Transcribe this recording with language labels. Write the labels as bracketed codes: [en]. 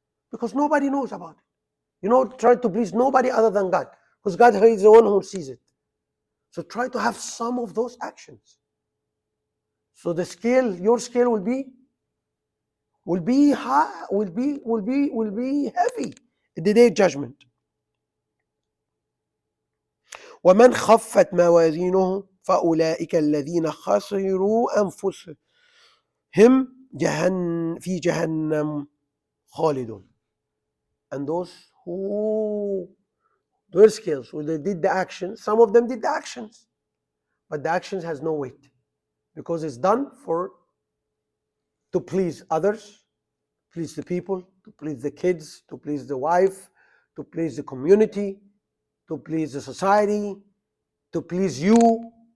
[en] Because nobody knows about it. Try to please nobody other than God. Because God is the one who sees it. So try to have some of those actions. So the scale, your scale will be high, will be heavy in the day of judgment. [ar] ومن خفت موازينه فأولئك الذين خسروا أنفسهم في جهنم خالدون. [en] And those who their skills, who they did the actions, some of them did the actions, but the actions has no weight because it's done to please others, please the people, to please the kids, to please the wife, to please the community, to please the society, to please you.